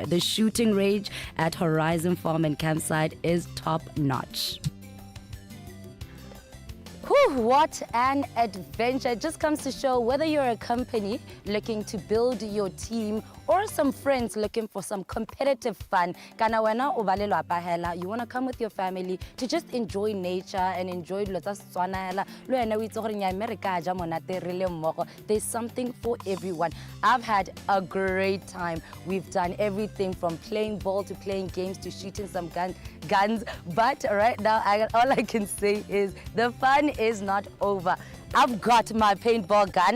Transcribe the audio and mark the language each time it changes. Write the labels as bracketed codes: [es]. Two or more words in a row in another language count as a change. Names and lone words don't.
[en] The shooting range at Horizon Farm and Campsite is top notch. Whew, what an adventure. It just comes to show whether you're a company looking to build your team or some friends looking for some competitive fun. [tn] Kana wena o ba lelapa hela, [en] you want to come with your family to just enjoy nature and enjoy [tn] dilo tsa Setswana hela. Le wena o itse gore nya America ja monate re le mmogo. [en] There's something for everyone. I've had a great time. We've done everything from playing ball to playing games to shooting some guns. But right now, all I can say is the fun is not over. I've got my paintball gun.